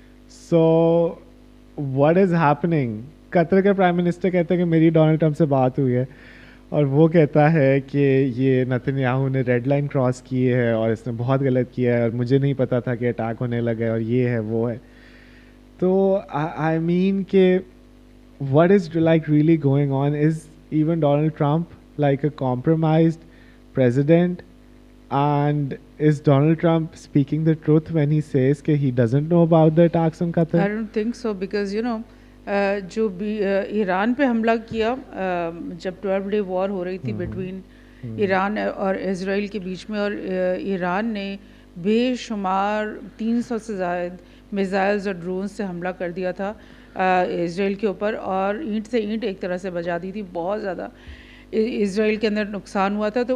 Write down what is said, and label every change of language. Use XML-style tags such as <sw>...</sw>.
<en>So what is happening?</en> <ur>قطر کے prime minister کہتے ہیں کہ میری ڈونلڈ ٹرمپ سے بات ہوئی ہے, اور وہ کہتا ہے کہ یہ نتن نے ریڈ لائن کراس کی ہے اور اس نے بہت غلط کیا ہے اور مجھے نہیں پتا تھا کہ اٹیک ہونے لگا ہے اور یہ ہے وہ ہے.</ur> <en>تو I mean کہ what is like really going on? Is even Donald Trump like a compromised president? And is Donald Trump speaking the truth when he says that he doesn't know about the attacks on Qatar? I don't think so, because you know</en> <ur>جو بھی ایران پہ حملہ کیا جب 12 day وار ہو رہی تھی between Iran اور اسرائیل کے بیچ میں, اور ایران نے بے شمار 300 سے زائد میزائلز اور ڈرونز سے حملہ کر دیا تھا اسرائیل کے اوپر, اور اینٹ سے اینٹ ایک طرح سے بجا دی تھی, بہت زیادہ اسرائیل کے اندر نقصان ہوا تھا.</ur>